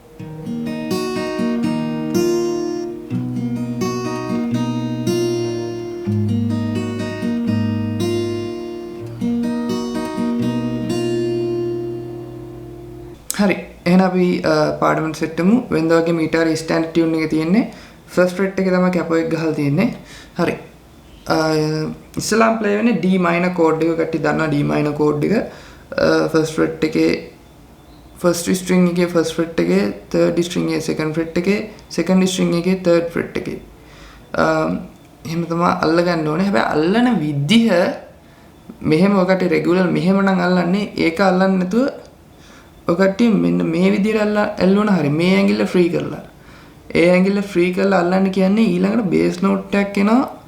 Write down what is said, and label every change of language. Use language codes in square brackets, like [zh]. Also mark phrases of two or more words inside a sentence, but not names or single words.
[si] හරි එහෙනම් අපි පාඩමට සෙට් වෙමු. වෙනද වගේ මීටර් [en] standard tune [si] එකේ තියෙන්නේ [en] first fret [si] එකේ තමයි කැපෝ එක ගහලා තියෙන්නේ. හරි ඉස්ලාම් ප්ලේ වෙන්නේ [en] D minor chord [si] එක කට්ටිය දන්නවා [en] D minor chord [si] එක [en] first fret [si] එකේ [en] first string [si] එකේ [en] first fret [si] එකේ [en] third string [si] එකේ [en] second fret [si] එකේ [en] second string [si] එකේ [en] third fret [si] එකේ එහෙම තමයි අල්ලගන්න ඕනේ. හැබැයි අල්ලන විදිහ මෙහෙම ඔකට රෙගුලර් මෙහෙම නම් අල්ලන්නේ ඒක අල්ලන්නේ නැතුව ඔකටි මෙන්න මේ විදිහට ඇල්ලුවන හරි මේ ඇඟිල්ල ෆ්‍රී කරලා ඒ ඇඟිල්ල ෆ්‍රී කරලා අල්ලන්න කියන්නේ ඊළඟට [en] bass note [si] එකක් එනවා